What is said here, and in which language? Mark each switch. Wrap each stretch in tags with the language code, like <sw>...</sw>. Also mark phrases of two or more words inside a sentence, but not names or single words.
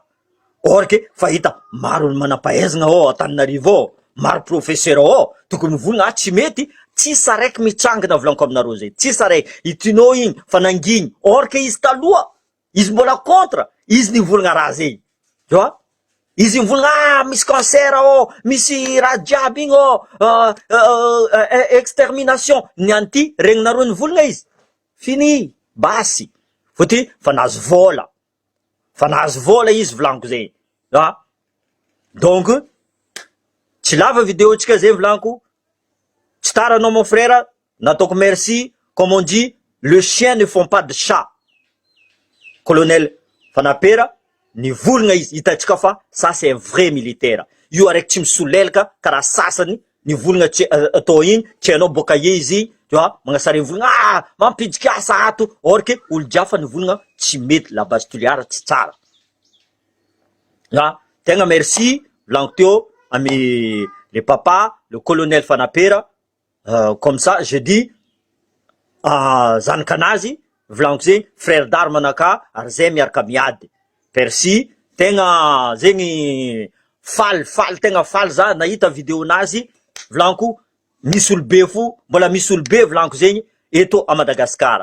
<mg>Or ke fahita maro manam-pahaizana ao Antananarivo ao, maro professeur ao, tokony volagna tsy mety, tsisy araiky mitsangana volaniko aminareo zay. Tsisy araiky itinao igny fananginy. Or ke izy taloha, izy mbola contre, izy nivolagna raha zay.</mg> <fr>Tu vois?</fr> <mg>Izy mivolagna misy cancer ao, misy raha jiaby igny ao, extermination. Ny anty regninareo nivolagna izy. Fini, basy. Fotiny fa nahazo vola. Fa nahazo vola izy volaniko zay. Donc, tsy lava vidéo tsika zay volaniko. Tsy taranao</mg> <fr>mon frère, nataoko merci, comme on dit, le chien ne font pas de chat.</fr> <mg>Colonel Fanapera, ni volagna izy, hitantsika fa,</mg> <fr>ça c'est un vrai militaire.</fr> <mg>Io araiky tsy misolelaka, karaha sasany, ni volagna atao igny, tsy hainao boka izy,</mg> <fr>tu vois,</fr> <mg>magnasary volagna, mampidika asa ato, or ke olo jiafa ni volagna tsy mety,</mg> <fr>la base</fr> <mg>Toliara tsy tsara. Tegna merci, volaniko teo,</mg> <fr>ami le papa, le colonel Fanapera, comme ça, je dis,</fr> <mg>zanakanazy, volaniko zegny,</mg> <fr>frère d'armes</fr> <mg>anaka, ary zay miaraka miady. Merci, tegna zegny faly tegna faly za nahita vidéo nazy, volaniko misy olobe fo, mbola misy olobe volaniko zegny eto à Madagascar.</mg>